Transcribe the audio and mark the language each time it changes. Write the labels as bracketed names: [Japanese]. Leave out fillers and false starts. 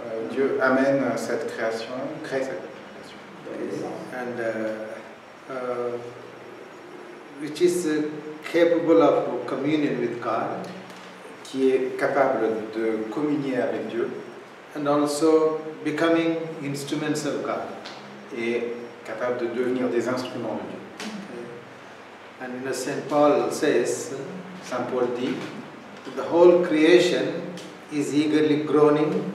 [French] Dieu amène cette création, crée cette création. [English] And which is capable of communion with God, [French] Qui est capable de communier avec Dieu [English] and also becoming instruments of God. [French] et capable de devenir des instruments de Dieu. [English] Okay. And Saint Paul says, [French] Saint Paul dit, [English] the whole creation is eagerly groaning.